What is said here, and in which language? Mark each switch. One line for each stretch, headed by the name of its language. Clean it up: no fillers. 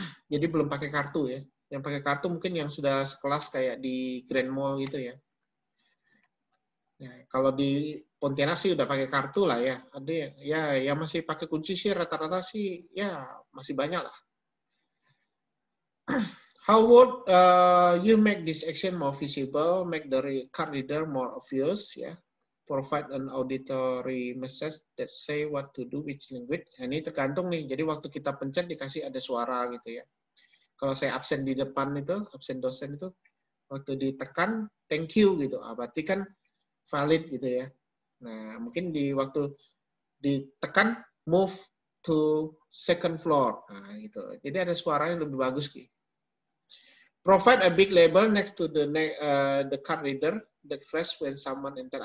Indonesian: Jadi belum pakai kartu ya. Yang pakai kartu mungkin yang sudah sekelas kayak di Grand Mall gitu ya. Ya, kalau di Pontianak sih udah pakai kartu lah ya. Ada ya yang masih pakai kunci sih rata-rata sih ya masih banyak lah.
English: How would you make this action more visible, make the card reader more obvious, ya? Provide an auditory message that say what to do which language.
Indonesian: Nah, ini tergantung nih. Jadi waktu kita pencet dikasih ada suara gitu ya. Kalau saya absen di depan itu, absen dosen itu, waktu ditekan
English: thank you
Indonesian: gitu. Berarti kan valid gitu ya. Nah, mungkin di waktu ditekan
English: move to second floor.
Indonesian: Nah, gitu. Jadi ada suara yang lebih bagus gitu.
English: Provide a big label next to the card reader that flash when someone enter.